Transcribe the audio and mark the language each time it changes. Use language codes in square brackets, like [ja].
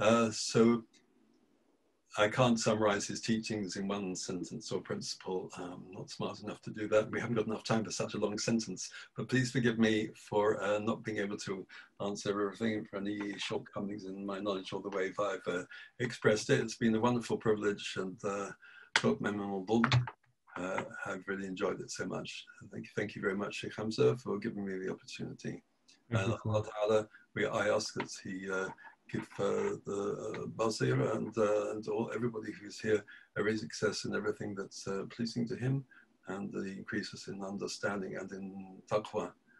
[en] So I can't summarize his teachings in one sentence or principle. I'm not smart enough to do that. We haven't got enough time for such a long sentence, but please forgive me for not being able to answer everything, for any shortcomings in my knowledge or the way I've expressed it. It's been a wonderful privilege and [tr] çok memnun oldum. [en] I've really enjoyed it so much. Thank you very much, Sheikh Hamza, for giving me the opportunity. And Allah Ta'ala, I ask that He give the Basira and everybody who's here every success in everything that's pleasing to Him, and the increases in understanding and in taqwa.